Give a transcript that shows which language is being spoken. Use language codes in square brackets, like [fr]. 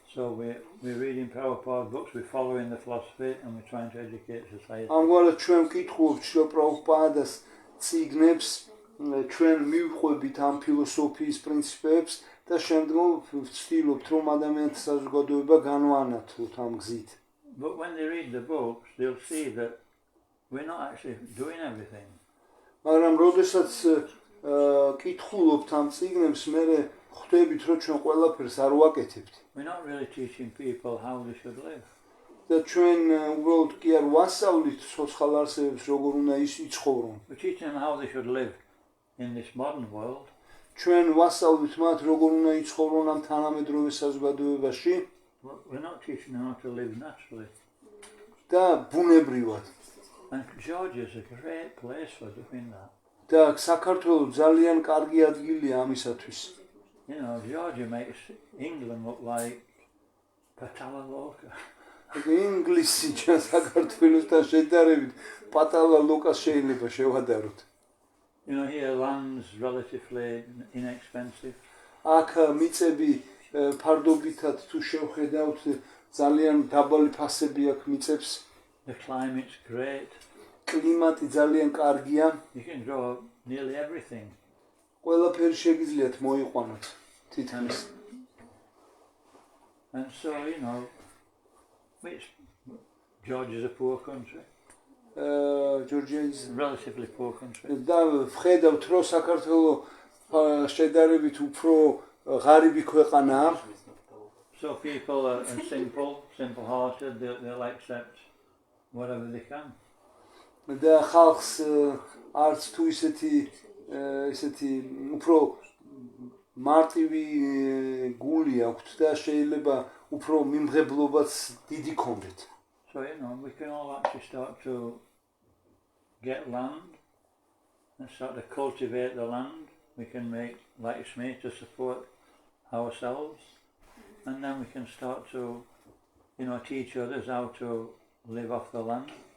[en] So we're reading Prabhupada's books, we're following the philosophy, and we're trying to educate society. [ka] ამგვარად ჩვენ ვკითხულობთ შრილა პრაბჰუპადას წიგნებს, ჩვენ მივხვდებით ამ ფილოსოფიის პრინციპებს და შემდგომ ვცდილობთ, რომ ადამიანთა საზოგადოება განვანათლოთ ამ გზით. [en] But when they read the books, they'll see that we're not actually doing everything. [ka] მაგრამ როდესაც კითხულობთ ამ წიგნებს, მე ხვდებით, რომ ჩვენ ყველაფერს არ ვაკეთებთ. [en] We're not really teaching people how they should live. [ka] და ჩვენ უბრალოდ კი არ ვასწავლით სოციალ არსებებს როგორ უნდა იცხოვრონ. [en] We're teaching them how they should live in this modern world. [ka] ჩვენ ვასწავლით მათ როგორ უნდა იცხოვრონ ამ თანამედროვე საზოგადოებაში [en] We're not teaching them how to live naturally. [ka] და ბუნებრივად. [en] And Georgia is a great place for doing that. [ka] და საქართველო ძალიან კარგი ადგილია ამისათვის. [en] You know, Georgia makes England look like Patala Loca. [ka] ინგლისი ჩვენ საქართველოსთან შედარებით პატალა ლოკას შეიძლება შევადაროთ. [en] You know, here land's relatively inexpensive. [ka] აქ მიწები ფარდობითად თუ შევხედავთ ძალიან დაბალი ფასები აქვს მიწებს. [en] The climate's great. [ka] კლიმატი ძალიან კარგია. [en] You can grow nearly everything. [ka] ყველაფერი შეგიძლიათ მოიყვანოთ თითქმის. [en] And so, you know, Georgia's a poor country. Georgia is Relatively poor country. [ka] და ვხედავთ რომ საქართველო შედარებით უფრო ღარიბი ქვეყანაა. [en] So people are simple-hearted, they'll accept whatever they can. [ka] და ხალხს არც თუ ისეთი უფრო მარტივი გული აქვთ და შეიძლება უფრო მიმღებლობაც დიდი ქონდეთ. [en] So, you know, we can all actually start to get land and start to cultivate the land. We can make laxmi to support ourselves, and then we can start to, you know, teach others how to live off the land.